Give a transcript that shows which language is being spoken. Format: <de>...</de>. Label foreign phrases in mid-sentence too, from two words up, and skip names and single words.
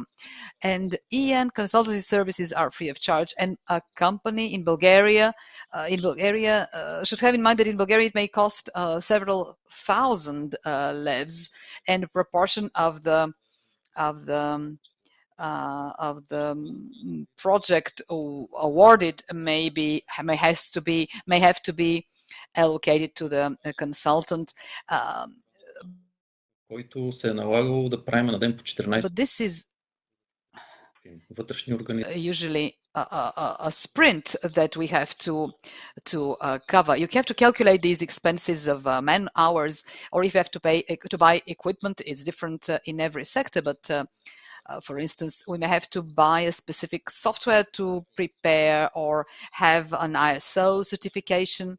<en>And EN consultancy services are free of charge, and a company in Bulgaria should have in mind that in Bulgaria it may cost several thousand levs, and a proportion of the project awarded may have to be allocated to the consultant.</en> <bg>Който се е налагало да правим на ден по 14.</bg> <en>But this is usually a sprint that we have to cover. You have to calculate these expenses of man hours, or if you have to buy equipment, it's different in every sector. But for instance, we may have to buy a specific software to prepare or have an ISO certification.</en>